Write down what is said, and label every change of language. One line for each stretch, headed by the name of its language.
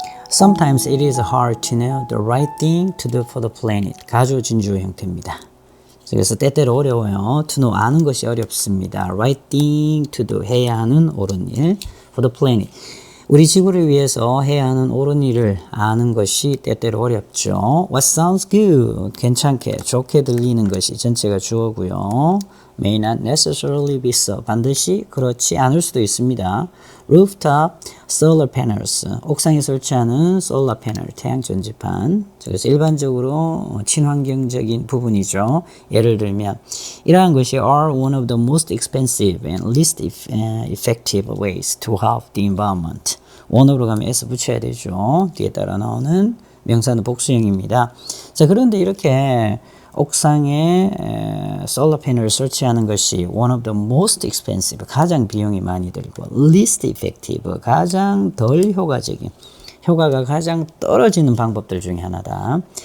English: Sometimes it is hard to know the right thing to do for the planet.
Korean: 가주 진주 형태입니다. 그래서 때때로 어려워요.
English: To know
Korean: 아는 것이 어렵습니다.
English: Right thing to do
Korean: 해야 하는 옳은 일
English: for the planet.
Korean: 우리 지구를 위해서 해야 하는 옳은 일을 아는 것이 때때로 어렵죠.
English: What sounds good?
Korean: 괜찮게, 좋게 들리는 것이 전체가 주어고요.
English: May not necessarily be so.
Korean: 반드시 그렇지 않을 수도 있습니다.
English: Rooftop solar panels.
Korean: 옥상에 설치하는 solar panel, 태양 전지판. 그래서 일반적으로 친환경적인 부분이죠. 예를 들면 이러한 것이
English: are one of the most expensive and least effective ways to help the environment.
Korean: 원어로 가면 s 붙여야 되죠. 뒤에 따라 나오는 명사는 복수형입니다. 자, 그런데 이렇게 옥상에 솔라 패널을 설치하는 것이
English: one of the most expensive,
Korean: 가장 비용이 많이 들고
English: least effective,
Korean: 가장 덜 효과적인, 효과가 가장 떨어지는 방법들 중에 하나다.